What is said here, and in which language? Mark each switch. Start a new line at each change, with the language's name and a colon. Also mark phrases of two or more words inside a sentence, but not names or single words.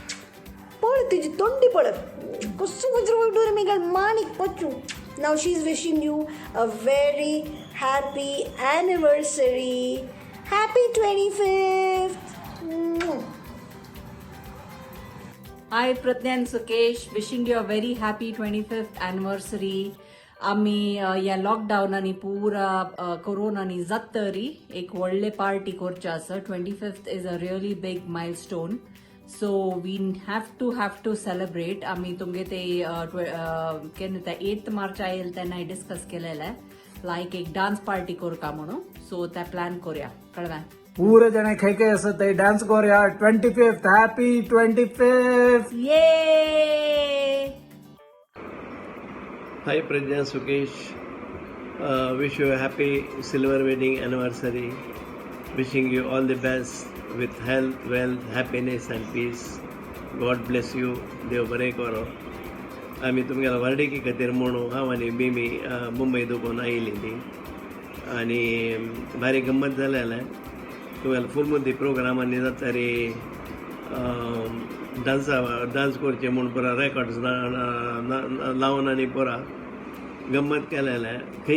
English: Now she's wishing you a very happy anniversary. Happy 25th. Hi Pratnya and Sukesh, wishing you a very happy 25th anniversary.
Konkani: आम्ही या लॉकडाउनानी पूरा कोरोनानी जातरी एक व्हडले पार्टी करचे आसा.
English: 25th is a really big milestone. So we have to celebrate.
Konkani: आम्ही तुमगे ते 8th मार्च आयल तेन्ना डिस्कस केलेले. लायक एक
English: dance party
Konkani: करता म्हणून सो ते प्लॅन करूया कळवा पूरे जणे खै खै असत थंय डान्स करूया 25th हॅपी 25th ये
English: Hi Prajna Sukesh, wish you a happy silver wedding anniversary. Wishing you all the best with health, wealth, happiness and peace. God bless you.
Konkani: देव बरें करो. आमी तुमगेलो वार्डेकी खातीर म्हणू हांव आनी मिमी मुंबय दुखून आयिल्लीं ती आनी भारी गंमत जालें तुगेलो फूल मुद्दी प्रोग्रामांनी जातारी डान्स करचे म्हूण पुरा रेकॉर्ड्स लावन आनी पुरा गंमत केलेलें खंय